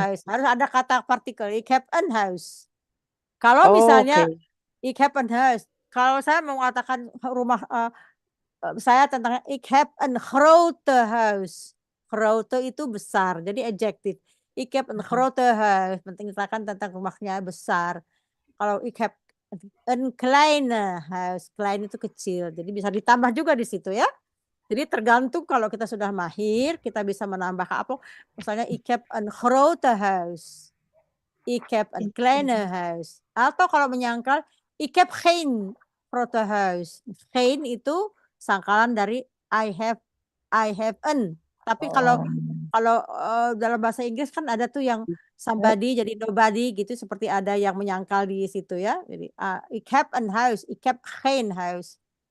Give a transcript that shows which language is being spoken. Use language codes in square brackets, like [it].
[id] huis. Harus ada kata partikel. [nl] Ik heb een huis. [id] Kalau misalnya Oke. [nl] ik heb een huis. [id] Kalau saya mau mengatakan rumah saya tentang [nl] ik heb een grote huis. [id] Grote itu besar. Jadi adjektif. [nl] Ik heb een grote huis. [id] Menceritakan tentang rumahnya besar. Kalau [nl] ik heb een kleine huis. [id] Klein itu kecil. Jadi bisa ditambah juga di situ ya. Jadi tergantung kalau kita sudah mahir, kita bisa menambah apa. Misalnya [nl] ik heb een grote huis. Ik heb een kleine huis. [id] Atau kalau menyangkal, [nl] ik heb geen grote huis. [id] Geen itu sangkalan dari [en] I have an. [id] Tapi kalau dalam bahasa Inggris kan ada tuh yang somebody jadi nobody gitu, seperti ada yang menyangkal di situ ya. Jadi [nl] ik heb een huis, ik heb geen huis.